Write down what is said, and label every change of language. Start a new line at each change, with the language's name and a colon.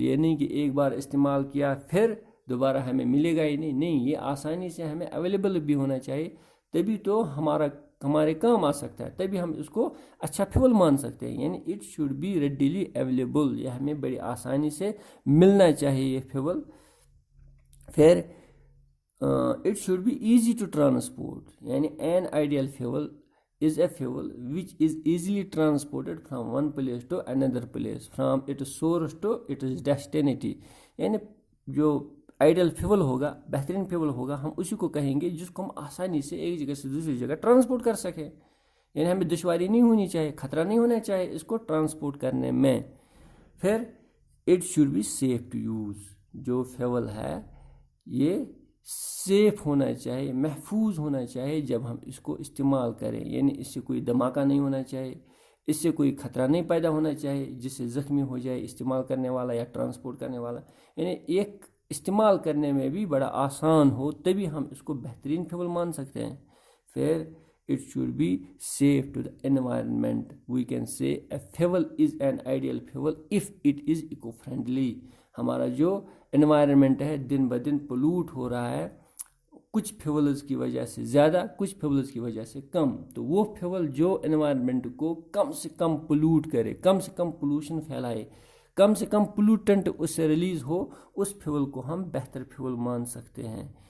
Urdu: یہ نہیں کہ ایک بار استعمال کیا پھر دوبارہ ہمیں ملے گا ہی نہیں. یہ آسانی سے ہمیں اویلیبل بھی ہونا چاہیے، تبھی تو ہمارے کام آ سکتا ہے، تبھی ہم اس کو اچھا فیول مان سکتے ہیں. یعنی
English: It should be readily available.
Urdu: یہ ہمیں بڑی آسانی سے ملنا چاہیے یہ فیول.
English: پھر it should be easy to transport. یعنی an ideal fuel is a fuel which is easily transported from one place to another place, from its source to its destination.
Urdu: یعنی جو آئیڈیل فیول ہوگا، بہترین fuel ہوگا، ہم اسی کو کہیں گے جس کو ہم آسانی سے ایک جگہ سے دوسری جگہ ٹرانسپورٹ کر سکیں. یعنی ہمیں دشواری نہیں ہونی چاہیے، خطرہ نہیں ہونا چاہیے اس کو ٹرانسپورٹ کرنے میں. پھر
English: It should be safe to use.
Urdu: جو فیول ہے یہ سیف ہونا چاہیے، محفوظ ہونا چاہیے جب ہم اس کو استعمال کریں. یعنی اس سے کوئی دھماکہ نہیں ہونا چاہیے، اس سے کوئی خطرہ نہیں پیدا ہونا چاہیے جس سے زخمی ہو جائے استعمال کرنے والا یا ٹرانسپورٹ کرنے والا. یعنی ایک استعمال کرنے میں بھی بڑا آسان ہو، تبھی ہم اس کو بہترین فیول مان سکتے ہیں.
English: پھر it should be safe to the environment. We can say a fuel is an ideal fuel if it is eco-friendly.
Urdu: ہمارا جو انوائرمنٹ ہے دن بدن پولوٹ ہو رہا ہے، کچھ فیولز کی وجہ سے زیادہ، کچھ فیولز کی وجہ سے کم، تو وہ فیول جو انوائرمنٹ کو کم سے کم پولوٹ کرے، کم سے کم پولوشن پھیلائے، کم سے کم پولوٹنٹ اس سے ریلیز ہو، اس فیول کو ہم بہتر فیول مان سکتے ہیں.